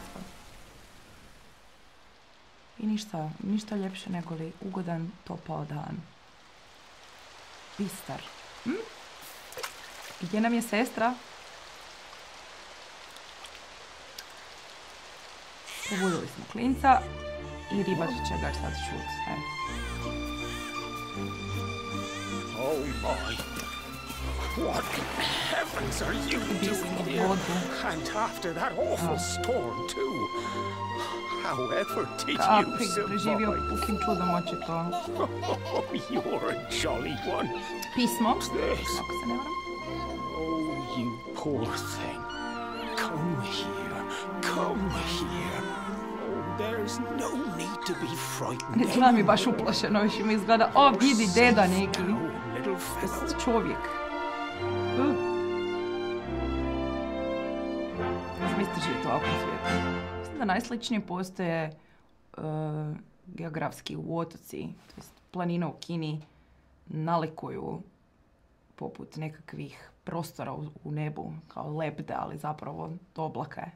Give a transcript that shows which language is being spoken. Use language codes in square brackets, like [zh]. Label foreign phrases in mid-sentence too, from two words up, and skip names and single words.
[hr] I ništa ljepše nego li ugodan topao dan. Bistar. Gdje nam je sestra? Pobudili smo klinca i ribar će ga sad čut. [en] Oh my! What heavens are you doing here? And after that awful storm too. However did you [hr] preživio [en] survive? [hr] pukim čudom očito. [en] Oh, you're a jolly one. [hr] Pismo, [en] What's this? [hr] ako se ne varam. [en] Oh, you poor thing. Come here. Come here. Oh, there's no need to be frightened. [hr] Ne znam mi baš uplašeno, više mi izgleda, o vidi deda neki. [en] Little fellow. [hr] Čovjek. Zamislite živjeti u ovakvom svijetu. Mislim da najsličnije postoje geografski u otoci, to jest planine u Kini, nalikuju poput nekakvih prostora u nebu, kao lebde, ali zapravo to oblaka je.